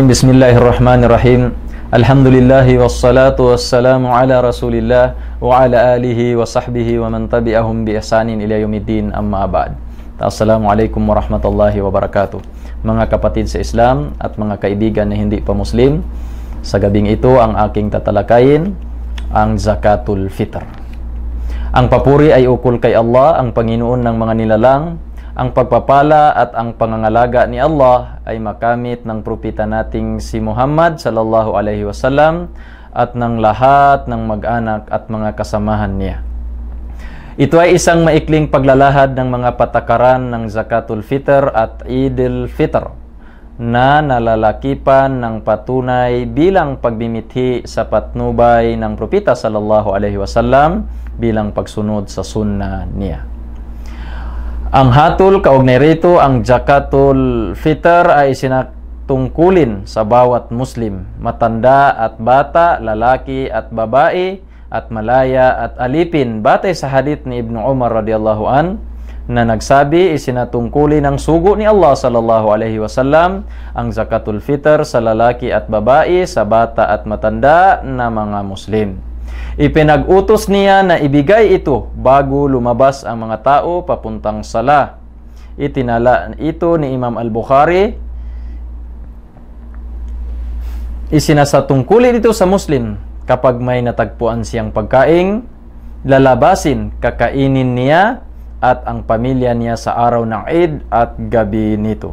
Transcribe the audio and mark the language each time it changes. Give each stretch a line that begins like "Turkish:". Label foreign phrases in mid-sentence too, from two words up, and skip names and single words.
Arabic: بسم الله الرحمن الرحيم. الحمد لله والصلاة والسلام على رسول الله وعلى آله وصحبه ومن تبعهم بإحسان إلى يوم الدين، أما بعد. السلام عليكم ورحمة الله وبركاته.
Filipino: Mga kapatid sa Islam at mga kaibigan na hindi pa Muslim, sa gabing ito ang aking tatalakayin ang Zakatul Fitr. Ang papuri ay ukol kay Allah, ang Panginoon ng mga nilalang. Ang pagpapala at ang pangangalaga ni Allah ay makamit ng propeta nating si Muhammad
Arabic: صلى الله عليه وسلم
Filipino: at ng lahat ng mag-anak at mga kasamahan niya. Ito ay isang maikling paglalahad ng mga patakaran ng Zakatul Fitr at Idul Fitr na nalalakipan ng patunay bilang pagbimithi sa patnubay ng propeta
Arabic: صلى الله عليه وسلم
Filipino: bilang pagsunod sa sunna niya. Ang hatol kaugnay rito, ang Zakatul Fitr ay sinatungkulin sa bawat Muslim, matanda at bata, lalaki at babae, at malaya at alipin, batay sa hadith ni Ibn Umar
Arabic: رضي الله عن
Filipino: na nagsabi, isinatungkulin ng sugo ni Allah
Arabic: صلى الله عليه وسلم
Filipino: ang Zakatul Fitr sa lalaki at babae, sa bata at matanda na mga Muslim. Ipinag-utos niya na ibigay ito bago lumabas ang mga tao papuntang sala. Itinala ito ni Imam Al-Bukhari. Isinasatungkulin ito sa Muslim kapag may natagpuan siyang pagkain, lalabasin, kakainin niya at ang pamilya niya sa araw ng Eid at gabi nito.